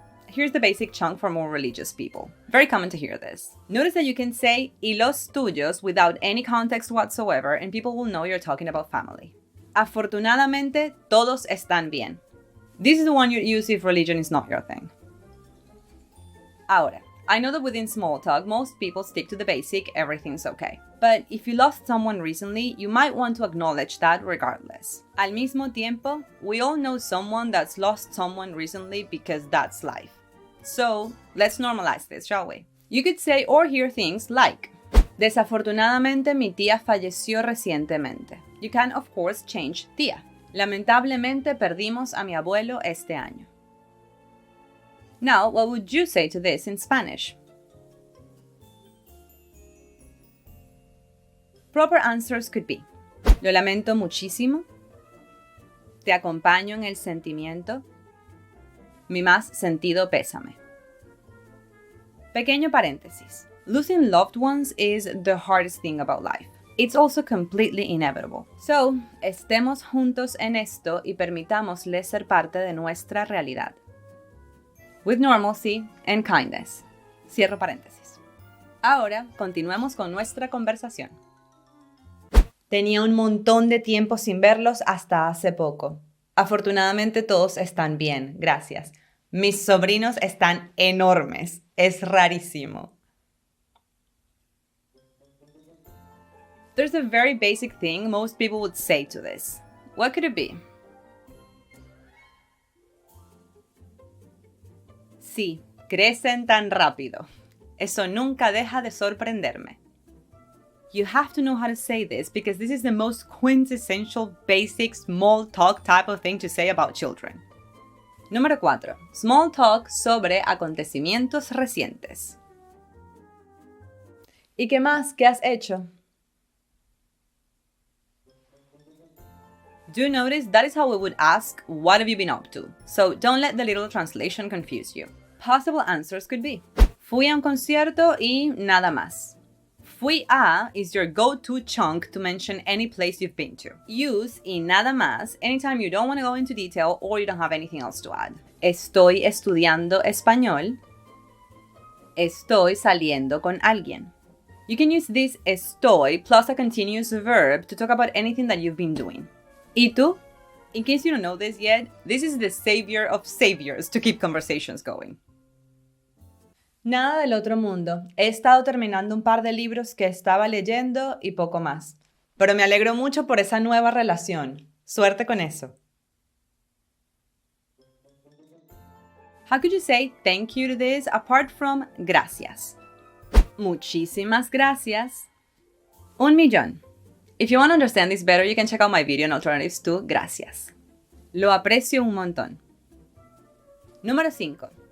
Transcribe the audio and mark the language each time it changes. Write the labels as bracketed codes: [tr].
[en] Here's the basic chunk for more religious people. Very common to hear this. Notice that you can say [es] y los tuyos [en] without any context whatsoever and people will know you're talking about family. [es] Afortunadamente, todos están bien. [en] This is the one you'd use if religion is not your thing. [es] Ahora, [en] I know that within small talk, most people stick to the basic, everything's okay. But if you lost someone recently, you might want to acknowledge that regardless. [es] Al mismo tiempo, [en] we all know someone that's lost someone recently because that's life. So, let's normalize this, shall we? You could say or hear things like, [es] desafortunadamente mi tía falleció recientemente. [en] You can, of course, change tía. [es] Lamentablemente perdimos a mi abuelo este año. [en] Now, what would you say to this in Spanish? Proper answers could be: [es] lo lamento muchísimo. Te acompaño en el sentimiento. Mi más sentido pésame. Pequeño paréntesis. [en] Losing loved ones is the hardest thing about life. It's also completely inevitable. [es] So, estemos juntos en esto y permitámosles ser parte de nuestra realidad. [en] With normalcy and kindness. [es] Cierro paréntesis. Ahora, continuemos con nuestra conversación. Tenía un montón de tiempo sin verlos hasta hace poco. Afortunadamente todos están bien, gracias. Mis sobrinos están enormes. Es rarísimo. [en] There's a very basic thing most people would say to this. What could it be? [es] Sí, crecen tan rápido. Eso nunca deja de sorprenderme. [en] You have to know how to say this because this is the most quintessential, basic, small talk type of thing to say about children. [es] Número 4. Small talk sobre acontecimientos recientes. ¿Y qué más? ¿Qué has hecho? [en] Do notice that is how we would ask, what have you been up to? So don't let the little translation confuse you. Possible answers could be, [es] fui a un concierto y nada más. Fui a [en] is your go-to chunk to mention any place you've been to. Use [es] y nada más [en] anytime you don't want to go into detail or you don't have anything else to add. [es] Estoy estudiando español. Estoy saliendo con alguien. [en] You can use this estoy plus a continuous verb to talk about anything that you've been doing. [es] ¿Y tú? [en] In case you don't know this yet, this is the savior of saviors to keep conversations going. [es] Nada del otro mundo. He estado terminando un par de libros que estaba leyendo y poco más. Pero me alegro mucho por esa nueva relación. Suerte con eso. [en] How could you say thank you to this apart from gracias? [es] Muchísimas gracias. 1,000,000. [en] If you want to understand this better, you can check out my video on alternatives to gracias. [es] Lo aprecio un montón. Número 5.